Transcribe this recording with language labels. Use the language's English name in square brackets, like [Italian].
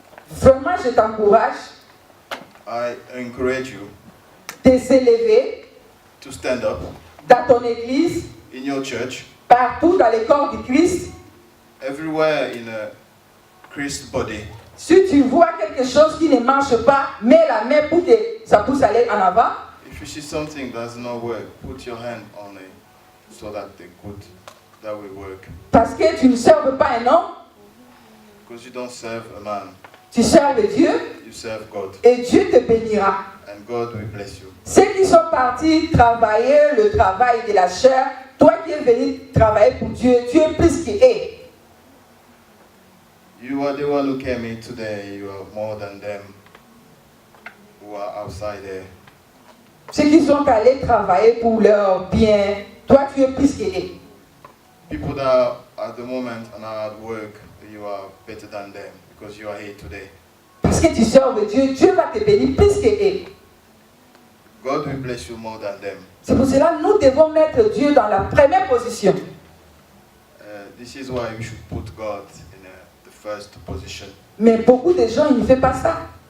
[French] Vraiment, je t'encourage [English] I encourage you [French] de s'élever [English] to stand up [French] dans ton église, [English] in your church, [French] partout dans le corps du Christ. [English] everywhere in a Christ body. [French] Si tu vois quelque chose qui ne marche pas, mets la main pour que ça puisse aller en avant. [English] If you see something that does not work, put your hand on it so that that will work. [French] Parce que tu ne serves pas un homme, [English] Because you don't serve a man, [French] tu serves Dieu [English] you serve God, [French] et Dieu te bénira. [English] and God will bless you. [French] Ceux qui sont partis travailler le travail de la chair, toi qui es venu travailler pour Dieu, tu es plus qu'eux. [English] You are the one who came in today. You are more than them who are outside there. [French] Ceux qui sont allés travailler pour leur bien, toi tu es plus qu'eux. [English] People that are at the moment and are at work, you are better than them because you are here today. [French] Parce que tu serves Dieu, Dieu va te bénir plus qu'eux. [English] God will bless you more than them. [French] C'est pour cela que nous devons mettre Dieu dans la première position. [English] This is why we should put God in the first position. [French] Mais beaucoup de gens, ils ne font pas ça.